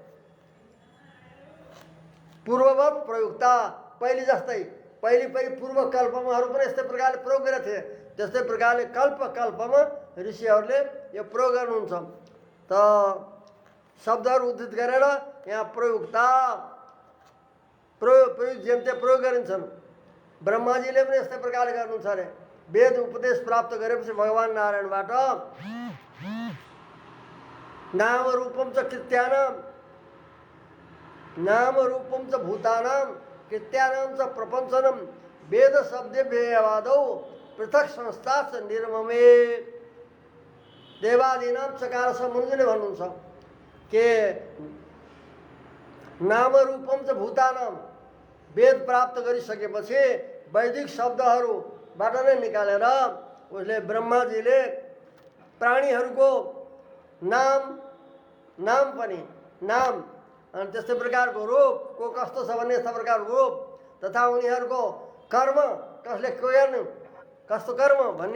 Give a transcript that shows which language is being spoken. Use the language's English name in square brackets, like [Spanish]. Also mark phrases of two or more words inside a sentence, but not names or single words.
[Sanskrit] पूर्ववत प्रयुक्ता, [Nepali] पहिले जस्तै पहिले पूर्व कल्पमाहरू पनि यस्तै प्रकारले प्रयोग गरेका थिए, त्यस्तै प्रकारले कल्पमा ऋषिहरूले यो प्रयोग गर्नुहुन्छ। त शब्दहरू उद्धृत गरेर यहाँ [Sanskrit] प्रयुक्ता प्रयुज्यन्ते [Nepali] प्रयोग गरिन्छन्। ब्रह्माजीले पनि यस्तै प्रकारले गर्नुहुन्छ अरे। वेद उपदेश प्राप्त गरेपछि भगवान नारायणबाट [Sanskrit] नाम रूपम च कृत्यानां, नाम रूपम च भूतानां, कृत्यानां च प्रपञ्चनम वेद शब्दे व्ययवादौ पृथक संस्था निर्ममे। देवादीनां चकार [Nepali] मनुजले भन्नुहुन्छ के [Sanskrit] नाम रूपम च भूतानां, [Nepali] वेद प्राप्त गरिसकेपछि वैदिक शब्दहरूबाट नै निकालेर उसले ब्रह्माजीले प्राणीहरूको नाम पनि नाम अनि त्यस्तै प्रकारको रूप को कस्तो छ भन्ने यस्ता प्रकारको रूप तथा उनीहरूको कर्म कसले गर्ने कस्तो कर्म भन्ने